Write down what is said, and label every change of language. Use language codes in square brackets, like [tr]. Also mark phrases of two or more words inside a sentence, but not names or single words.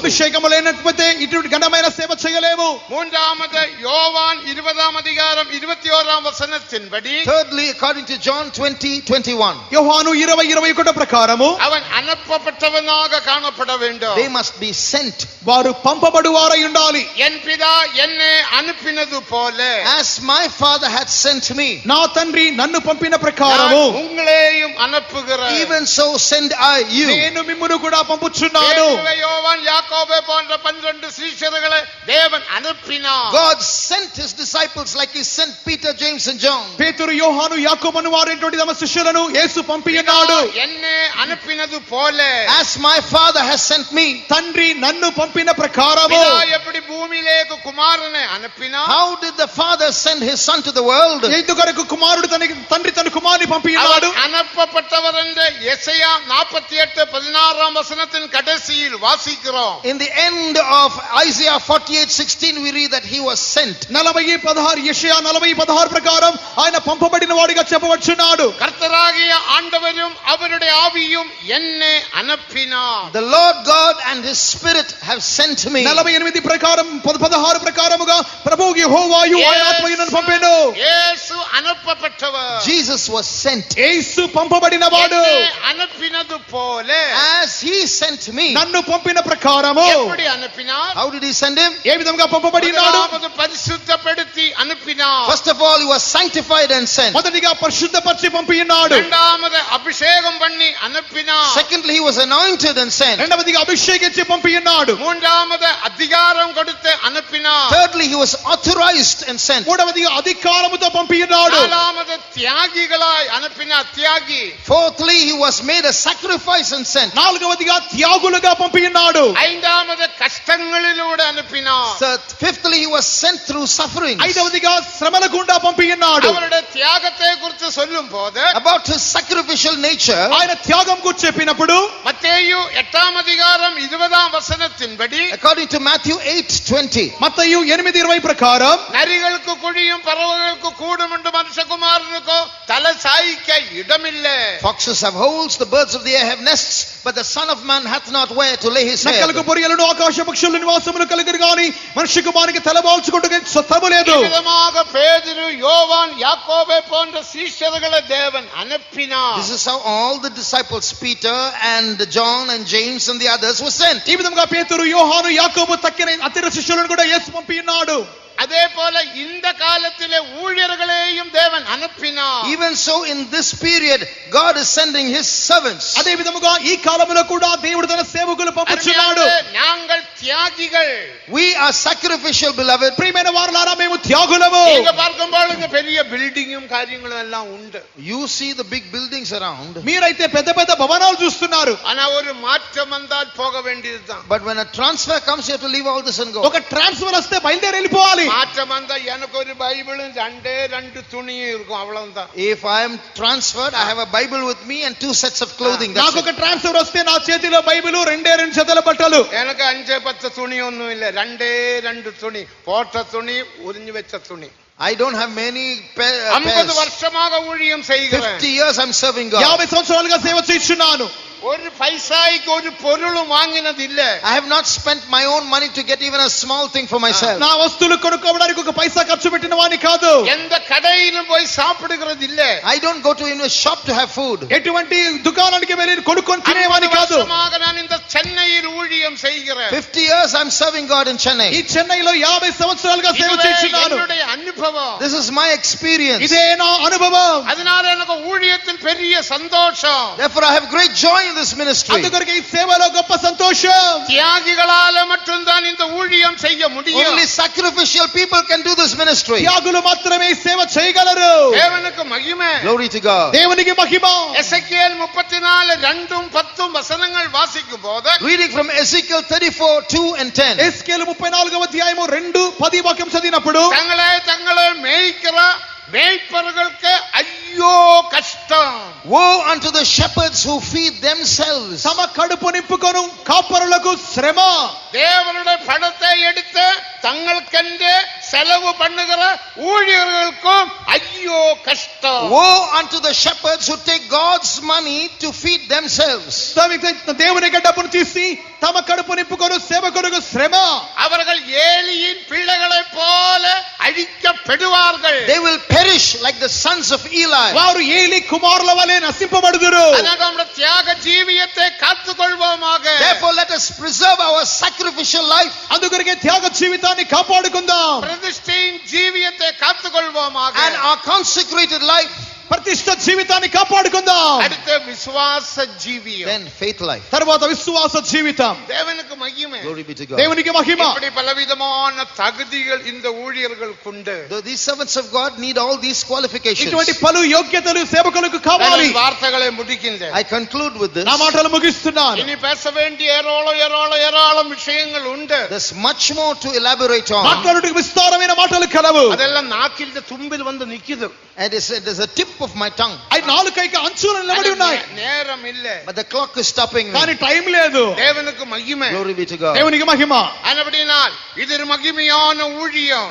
[te] అభిషేకము లేకపోతే ఇటువంటి ఘనమైన సేవ చేయలేము. [ta] மூன்றாவது யோவான் 20ஆம் அதிகாரம் 21ஆம் வசனத்தின்படி, [en] Thirdly, according to John 20:21, [te] యోహాను 20:21 ప్రకారము [ta] அவன் அனுப்பப்பட்டவனாக காணப்பட வேண்டும். [en] they must be sent. [te] వారు పంపబడువారై ఉండాలి. [ta] என் பிதா என்னை அனுப்பினது போல [en] As my Father had sent me, [te] నా తండ్రి నన్ను పంపిన ప్రకారము [ta] நான் உங்களையும் அனுப்புகிறேன். [en] even so send I you. [te] నేను మిమ్మును కూడా పంపుచున్నాను. [ta] பேதுரு, யோவான், யாக்கோபு போன்ற 12 சீஷர்களை தேவன் அனுப்பினார். [en] God sent his disciples like he sent Peter, James and John. [te] పేతురు, యోహాను, యాకోబును వారైనటువంటి తమ శిష్యులను యేసు పంపి ఉన్నాడు. [ta] என்னை அனுப்பினது போல [en] As my Father has sent me. [te] తండ్రి నన్ను పంపిన ప్రకారము [ta] பிதா எப்படி பூமியிலேக்கு குமாரனை அனுப்பினார், [en] How did the Father send his Son to the world? [te] ఎందుకొరకు కుమారుడు తండ్రి తన కుమారుని పంపి ఉన్నాడు. [ta] அவர் அனுப்பப்பட்டவர் என்று எசையா 48:16ஆம் வசனத்தின் கடைசியில் வாசிக்கிறோம். [en] In the end of Isaiah 48:16, we read that he was sent. [te] 40:16 యెషయా 40:16 ప్రకారం ఆయన పంపబడిన వాడిగా చెప్పవచ్చున్నాడు. [ta] கர்த்தராகிய ஆண்டவரும் அவருடைய ஆவியும் என்னை அனுப்பினார். [en] The Lord God and his Spirit have sent me. [te] 48 ప్రకారం 16 ప్రకారముగా ప్రభువు యెహోవాయు ఆయన ఆత్మయు నన్ను పంపెను. [ta] இயேசு அனுப்பப்பட்டவர். [en] Jesus was sent. [te] యేసు పంపబడిన వాడు. [ta] என்னை அனுப்பினது போல [en] As he sent me. [te] నన్ను పంపిన ప్రకారము [ta] எப்படி அனுப்பினார்? [en] How did he send him? [te] ఏ విధంగా పంపబడినాడు? [ta] முதலாவது பரிசுத்தப்படுத்தி அனுப்பினார். [en] First of all, he was sanctified and sent. [te] మొదటిగా పరిశుద్ధపరిచి పంపి ఉన్నాడు. [ta] இரண்டாவது அபிஷேகம் பண்ணி அனுப்பினார். [en] Secondly, he was anointed and sent. [te] రెండవదిగా అభిషేకించి పంపి ఉన్నాడు. [ta] மூன்றாவது அதிகாரம் கொடுத்து அனுப்பினார். [en] Thirdly, he was authorized and sent. [te] మూడవదిగా అధికారముతో పంపి ఉన్నాడు. [ta] நாலாவது தியாகிகளாய் அனுப்பினார். தியாகி. [en] Fourthly, he was made a sacrifice and sent. [te] నాలుగవదిగా త్యాగులుగా పంపి ఉన్నాడు. [ta] ஐந்தாவது கஷ்டங்களிலூടെ அனுப்பினார். [en] Fifthly, he was sent through suffering. [te] ఐదవదిగా శ్రమల గుండా పంపి ఉన్నాడు. [ta] அவருடைய தியாகத்தை குறித்து சொல்லும் போது [en] About his sacrificial nature, [te] ఆయన త్యాగం గురించి చెప్పినప్పుడు [ta] மத்தேயு 8ஆம் அதிகாரம் 20ஆம் வசனத்தின்படி, [en] according to Matthew 8:20, [te] మత్తయి 8:20 ప్రకారం [ta] நரிகளுக்கு குழியும் பறவைகளுக்கு கூடும் என்று மனுஷகுமாரனுக்கோ தலை சாய்க்க இடமில்லை. [en] foxes have holes, the birds of the air have nests, but the Son of Man hath not where to lay his head. [te] నక్కలకు పొరియలను ఆకాశ పక్షుల నివాసములు కలిగిరు గాని మనిషి కుమారునికి తలవాల్చుకుంటూ స్థలము లేదు. [ta] விதமாக பேதுரு, யோவான், யாக்கோபே போன்ற சீஷர்களை தேவன் அனுப்பினார். [en] This is how all the disciples, Peter and John and James and the others, were sent. [te] ఈ విధంగా పేతురు, యోహాను, యాకోబు తక్కిన ఇతర శిష్యులను కూడా యేసు పంపి ఉన్నాడు. [ta] அதே போல இந்த காலத்திலே ஊழியர்களையும் தேவன் அனுப்பினார். [en] Even so, in this period, God is sending his servants. [te] అదే విధముగా ఈ కాలములో కూడా దేవుడు తన సేవకులు పంపుచున్నాడు. [ta] நாங்கள் தியாகிகள். [en] We are sacrificial, beloved. [te] ప్రియమైన వారలారా, మేము త్యాగులము. [ta] நீங்க பார்க்கும்போது இங்க பெரிய பில்டிங்கும் காரியங்களும் எல்லாம் உண்டு. [en] You see the big buildings around. [te] మీరైతే పెద్ద పెద్ద భవనాలు చూస్తున్నారు. [ta] ஆனா ஒரு மாற்றம் வந்தால் போக வேண்டியதுதான். [en] But when a transfer comes, you have to leave all this and go. [te] ఒక ట్రాన్స్ఫర్ వస్తే బయలుదేరి వెళ్ళిపోవాలి. [ta] மாற்றம் வந்தா எனக்கு ஒரு பைபிளும் 2 துணியும் இருக்கும், அவ்வளவுதான். [en] If I am transferred, I have a Bible with me and 2 sets of clothing. [te] నాకు [en] That's [te] ఒక [en] it. [te] ట్రాన్స్ఫర్ వస్తే నా చేతిలో బైబిల్ 2 జతల బట్టలు. [ta] எனக்கு 5-10 துணி ஒண்ணும் இல்ல, 2 துணி, போட்ட துணி, உறிஞ்சு வச்ச துணி. [en] I don't have many 50 pairs. [ta] வருஷமாக ஊழியம் செய்கிறேன். [en] 50 years I'm serving God. [te] 50 సంవత్సరాలుగా సేవ చేస్తున్నాను. [ta] ஒரு பைசாய்க்கு ஒரு பொருளும் வாங்கினது இல்ல. [en] I have not spent my own money to get even a small thing for myself. [te] నా వస్తువులు కొనుక్కోవడానికి ఒక పైసా ఖర్చు పెట్టిన వాని కాదు. [ta] எந்த கடையிலும் போய் சாப்பிடுகிறது இல்ல. [en] I don't go to a shop to have food. [te] ఎటువంటి దుకాణానికి వెళ్ళి కొనుక్కొని తినేవాని కాదు. [ta] நான் இந்த சென்னையில் ஊழியம் செய்கிறேன். [en] 50 years I'm serving God in Chennai. [te] ఈ చెన్నైలో 50 సంవత్సరాలుగా సేవ చేస్తున్నాను. [ta] என்னுடைய அனுபவம். [en] This is my experience. [te] ఇదే నా అనుభవం. [ta] அதனால எனக்கு ஊழியத்தில் பெரிய சந்தோஷம். [en] Therefore I have great joy in this ministry. [te] అందుకొరకు ఈ సేవలో గొప్ప సంతోషం. [ta] தியாகிகளால மட்டும்தான் இந்த ஊழியம் செய்ய முடியும். [en] Only sacrificial people can do this ministry. [te] త్యాగులు మాత్రమే ఈ సేవ చేయగలరు. [ta] தேவனுக்கு மகிமை. [en] Glory to God. [te] దేవునికి మహిమ. [ta] எசேக்கியேல் 34:2-10 வசனங்கள் வாசிக்கும் போது, [en] Reading from Ezekiel 34:2 and 10. [te] ఎస్కేలు 34వ అధ్యాయము 2:10 వాక్యం చదివినప్పుడు, [ta] தங்களை மேய்க்கிற மேய்ப்பர்களுக்கு ஐயோ கஷ்டம். [en] Woe unto the shepherds who feed themselves. [te] తమ కడుపు నింపుకొను కాపరులకు శ్రమ. [ta] தேவனுடைய பணத்தை எடுத்து தங்களுக்கென்று செலவு பண்ணுகிற ஊழியர்களுக்கும் ஐயோ கஷ்டம். [en] Woe unto the shepherds who take God's money to feed themselves. [te] దేవుని డబ్బును తీసి తమ కడుపు నింపుకొను సేవకులకు శ్రమ. [ta] அவர்கள் ஏலியின் பிள்ளைகளைப் போல அழிக்கப்படுவார்கள். [en] They will perish like the sons of Eli. [te] వారు ఏలి కుమారుల వలె నశింపబడుదురు. [ta] அதனால நம்முடைய தியாக ஜீவியத்தை காத்துக்கொள்வோமாக. [en] Therefore let us preserve our sacrificial life. [te] అందుకొరకే త్యాగ జీవితాన్ని కాపాడుకుందాం. [ta] பிரதிஷ்டையின் ஜீவியத்தை காத்துக்கொள்வோமாக. [en] And our consecrated life. [te] ప్రతిష్ఠ జీవితాన్ని కాపాడుకుందాం. [ta] அடுத்த விசுவாச ஜீவியம். [en] Then faith life. [te] తర్వాత విశ్వాస జీవితం. [ta] தேவனுக்கு மகிமை. [en] Glory be to God. [te] దేవునికి మహిమ. [ta] இப்படி பலவிதமான தகுதிகள் இந்த ஊழியர்களுக்கு உண்டு. [en] These servants of God need all these qualifications. [te] ఇటువంటి పలు యోగ్యతలు సేవకులకు కావాలి. [ta] வார்த்தைகளை முடிக்கின்றேன். [en] I conclude with this. [te] నా మాటలు ముగిస్తున్నాను. [ta] இனி பேச வேண்டிய ஏராளம் விஷயங்கள் உண்டு. [en] There's much more to elaborate on. [te] మాట్లాడుటకు విస్తారమైన మాటలు కలవు. [ta] அதெல்லாம் நாக்கில் தும்பில் வந்து நிக்குது. [en] And there's a tip of my tongue. [te] అవి నాలుకైకి అంచులు నిలబడి ఉన్నాయి. [ta] நேரம் இல்ல. [en] But the clock is stopping me. [te] కానీ టైం లేదు. [ta] தேவனுக்கு மகிமை. [en] Glory be to God. [te] దేవునికి మహిమ. [ta] அப்படினால் இது ஒரு மகிமையான ஊழியம்.